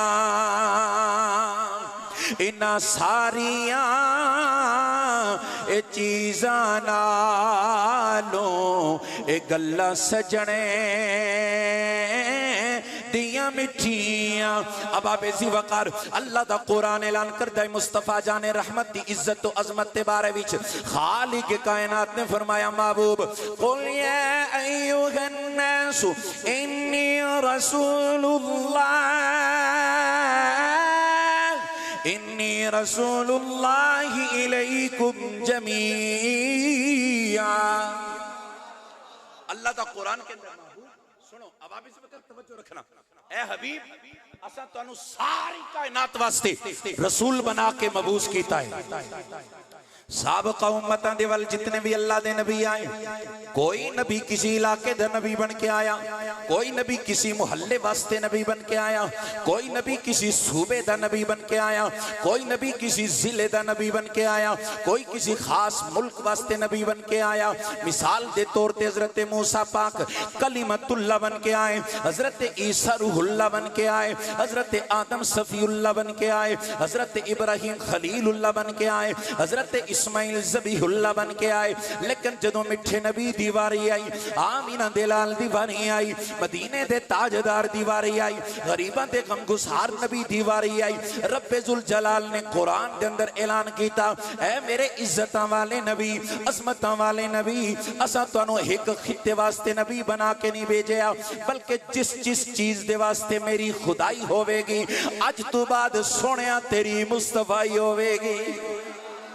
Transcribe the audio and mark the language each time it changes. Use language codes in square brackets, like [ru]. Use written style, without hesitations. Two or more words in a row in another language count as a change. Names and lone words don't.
[pa] انہاں ساریاں اے چیزاں نالوں اے گلاں سجنے دیاں مٹھیاں. احبابِ ذی وقار اللہ دا قرآن اعلان کردا ہے مصطفیٰ جانِ رحمت دی عزت تے عظمت دے بارے وچ خالقِ کائنات نے فرمایا محبوب [ar] قل يا أيها الناس إني رسول الله إني رسول الله إليكم جميعا. [ur] اللہ دا قرآن کے اندر محبوب سنو اب آپ اس وقت توجہ رکھنا. [pa] اے حبیب اساں تہانوں ساری کائنات واسطے رسول بنا کے مبعوث کیتا ہے. سابقہ امتاں دے ول جتنے بھی اللہ دے نبی آئے کوئی نبی کسے علاقے دا نبی بن کے آیا، کوئی نبی کسے محلے واسطے نبی بن کے آیا، کوئی نبی کسے صوبے دا نبی بن کے آیا، کوئی نبی کسے ضلعے دا نبی بن کے آیا، کوئی کسے خاص ملک واسطے نبی بن کے آیا. مثال دے طور تے حضرت موسیٰ پاک کلیم اللہ بن کے آئے، حضرت عیسیٰ روح اللہ بن کے آئے، حضرت آدم صفی اللہ بن کے آئے، حضرت ابراہیم خلیل اللہ بن کے آئے، حضرت اسماعیل ذبیح اللہ بن کے آئے. لیکن جدوں مٹھے نبی دی واری آئی، آمنہ دے لال دی واری آئی، مدینے دے تاجدار دی واری آئی، غریباں دے غمگسار نبی دی واری آئی، ربِ ذوالجلال نے قرآن دے اندر اعلان کیتا اے میرے عزتاں والے نبی عظمتاں والے نبی اساں تہانوں اک خطے واسطے نبی بنا کے نہیں بھیجیا، بلکہ جس جس چیز دے واسطے میری خدائی ہووے گی اج توں بعد سوہنیا تیری مصطفائی ہووے گی.